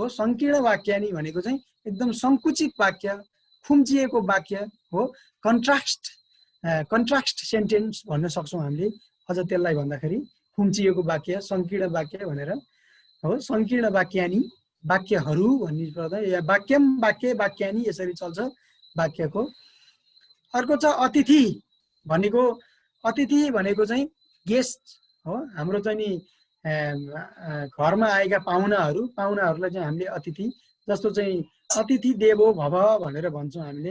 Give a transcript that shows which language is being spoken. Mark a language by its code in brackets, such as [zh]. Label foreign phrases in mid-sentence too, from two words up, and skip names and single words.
[sa] संकीर्ण वाक्यानि [ne] भनेको चाहिँ एकदम सङ्कुचित वाक्य, खुम्चिएको वाक्य हो। [en] contrast sentence [ne] भन्न सक्छौँ हामीले। अझ त्यसलाई भन्दाखेरि खुम्चिएको वाक्य, संकीर्ण वाक्य भनेर हो। [sa] संकीर्ण वाक्यानि, [ne] वाक्यहरू भन्ने पर्दा या [sa] वाक्यम, वाक्य, वाक्यानि [ne] यसरी चल्छ वाक्यको। अर्को छ अतिथि भनेको। अतिथि भनेको चाहिँ गेस्ट हो। हाम्रो चाहिँ नि घरमा आएका पाहुनाहरूलाई चाहिँ हामीले अतिथि, जस्तो चाहिँ [sa] अतिथि देवो भव [ne] भनेर भन्छौँ हामीले।